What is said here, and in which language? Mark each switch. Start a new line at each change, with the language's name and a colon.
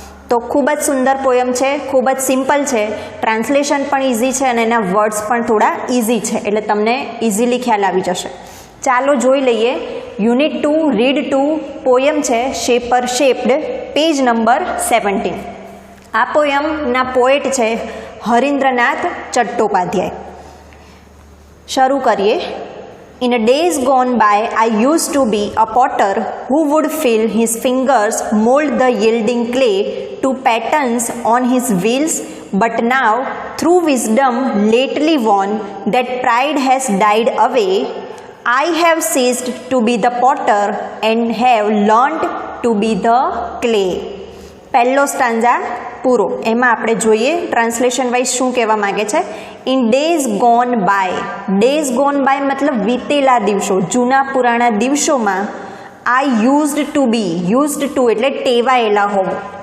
Gujarati: તો ખૂબ જ સુંદર પોયમ છે, ખૂબ જ સિમ્પલ છે, ટ્રાન્સલેશન પણ ઇઝી છે અને એના વર્ડ્સ પણ થોડા ઇઝી છે, એટલે તમને ઇઝીલી ખ્યાલ આવી જશે. ચાલો જોઈ લઈએ. યુનિટ 2 રીડ 2 પોયમ છે શેપર શેપ્ડ, પેજ નંબર 17. આ પોયમના પોએટ છે હરીન્દ્રનાથ ચટ્ટોપાધ્યાય. શરૂ કરીએ.
English: In a days gone by, I used to be a potter who would feel his fingers mold the yielding clay to patterns on his wheels, but now, through wisdom lately won, that pride has died away. I have ceased to be the potter and have learned to be the clay.
Gujarati: પહેલો stanza પૂરો. એમાં આપણે જોઈએ translation wise શું કહેવા માગે છે.
English: In days gone by.
Gujarati: Days gone by મતલબ વીતેલા દિવસો, જૂના પુરાણા દિવસોમાં.
English: I used to be. Used to
Gujarati: એટલે ટેવાયેલા હોવું.